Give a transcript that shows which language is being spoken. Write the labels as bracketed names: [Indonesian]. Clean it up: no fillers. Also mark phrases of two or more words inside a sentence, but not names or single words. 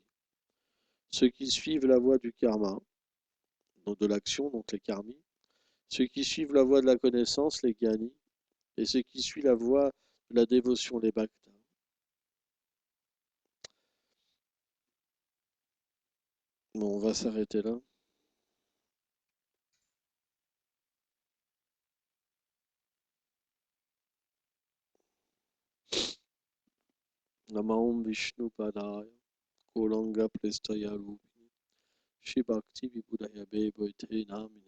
[French] Ceux qui suivent la voie du karma, donc de l'action, donc les karmis, ceux qui suivent la voie de la connaissance, les gyanis, et ceux qui suivent la voie de la dévotion, les bhaktas. Bon, on va s'arrêter là. [Sanskrit] Namaum Vishnu Padaya, Kolanga Prestaya Rupini, Shri Bhakti Vibhudaya Bhavaite Namine.